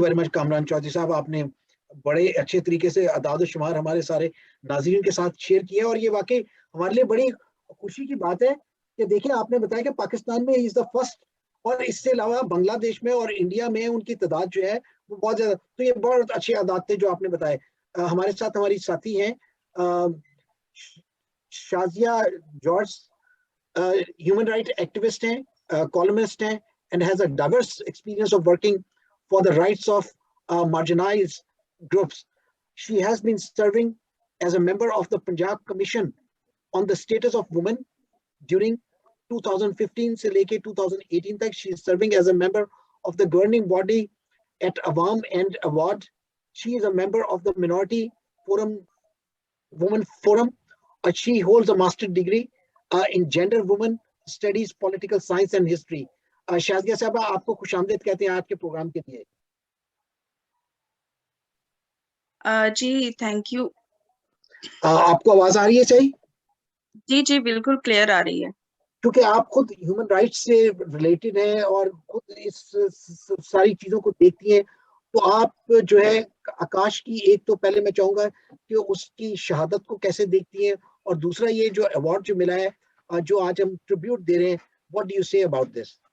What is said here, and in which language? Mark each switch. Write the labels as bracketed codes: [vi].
[en] very much [hi] Kamran Chaudhary साहब, आपने बड़े अच्छे तरीके से अदाद शुमार हमारे सारे नाज़रीन के साथ शेयर किया, और ये वाकई हमारे लिए बड़ी खुशी की बात है कि देखिए आपने बताया कि पाकिस्तान में [en] is the first, [hi] और इससे अलावा बांग्लादेश में और इंडिया में उनकी तादाद जो है वो बहुत ज्यादा। तो ये बहुत अच्छे आदाद थे जो आपने बताए। हमारे साथ हमारी साथी हैं Shazia George, human right activist हैं, कॉलमिस्ट हैं, [en] and has a diverse experience of working for the rights of marginalized groups. She has been serving as a member of the Punjab Commission on the Status of Women during 2015 [hi] से लेके 2018 तक. [en] She is serving as a member of the governing body at Awam and Award. She is a member of the Minority Forum, Women Forum. She holds a master's degree in Gender, Women Studies, Political Science and History. [hi] Shazia साहबा, आपको खुशामदीद कहते हैं आज के programme के लिए. जी thank you. आपको आवाज आ रही है सही? जी जी बिल्कुल क्लियर आ रही है. क्योंकि आप खुद ह्यूमन राइट्स से रिलेटेड हैं और खुद इस सारी चीजों को देखती हैं, तो आप जो है आकाश की, एक तो पहले मैं चाहूंगा कि उसकी शहादत को कैसे देखती हैं, और दूसरा ये जो अवार्ड जो मिला है, जो आज हम ट्रिब्यूट दे रहे हैं, [en] What do you say about this?